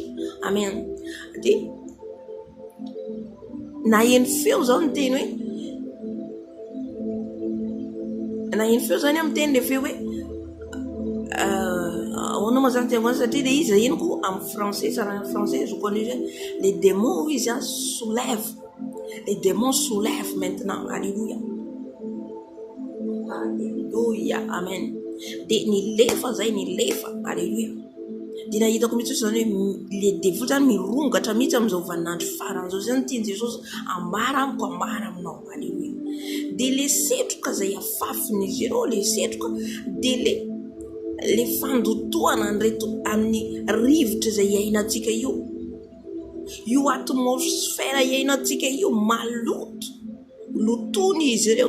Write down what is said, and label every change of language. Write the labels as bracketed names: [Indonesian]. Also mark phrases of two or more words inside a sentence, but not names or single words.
[Malagasy] Amen. De naheno feo zao ny teny hoe, naheno feo zany amin'ny teny le feo hoe ahoana moa zany tiango satria le izy henoko amin'ny français, sarany français [French] je connais les démons [Malagasy] izy [French] soulève, les démons soulève maintenant. [Malagasy] Alléluia. Alléluia. Amen. De nilefa zay, nilefa. Alléluia. De nahitako mihitsy zany hoe le devoly zany mirongatra mihitsy am'izao vaninandro faran'izao zany tiany Jesosy ambara amiko, ambara aminao. Alléluia. De le setroka zay afafin'izy ireo, le setroka de le fandotoana anreto amin'ny rivotra zay iainantsika io atmosfera iainantsika io maloto, lotony izy ireo.